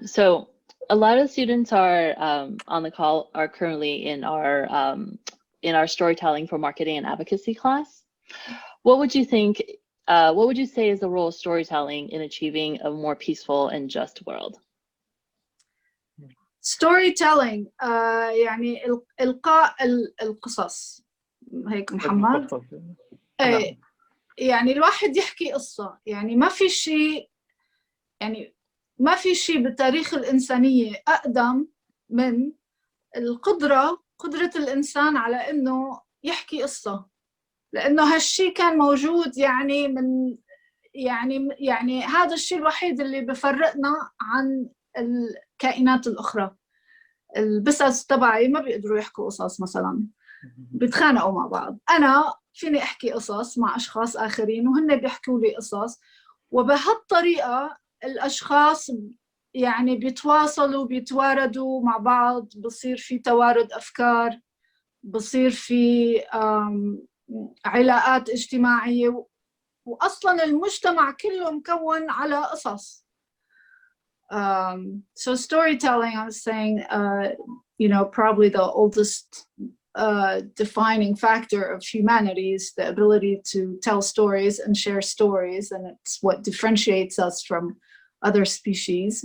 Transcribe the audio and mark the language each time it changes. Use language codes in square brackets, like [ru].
[en] So a lot of students are on the call are currently in our storytelling for marketing and advocacy class. What would you think? What would you say is the role of storytelling in achieving a more peaceful and just world? [ar] Storytelling, يعني إلقاء القصص. هيك محمد. يعني الواحد يحكي قصة، يعني ما في شيء، يعني ما في شيء بالتاريخ الإنسانية أقدم من قدرة الإنسان على إنه يحكي قصة، لأنه هالشيء كان موجود يعني من يعني هذا الشيء الوحيد اللي بفرقنا عن الكائنات الأخرى. البسس تبعي ما بيقدروا يحكوا قصص مثلا، بيتخانقوا مع بعض. أنا فيني أحكي قصص مع أشخاص آخرين وهن بيحكوا لي قصص، وبهالطريقة الأشخاص يعني بيتواصلوا بيتواردوا مع بعض، بصير في توارد أفكار، بصير في علاقات اجتماعية، وأصلاً المجتمع كله مكون على قصص. [en] So storytelling, I was saying, you know, probably the oldest defining factor of humanity is the ability to tell stories and share stories, and it's what differentiates us from other species.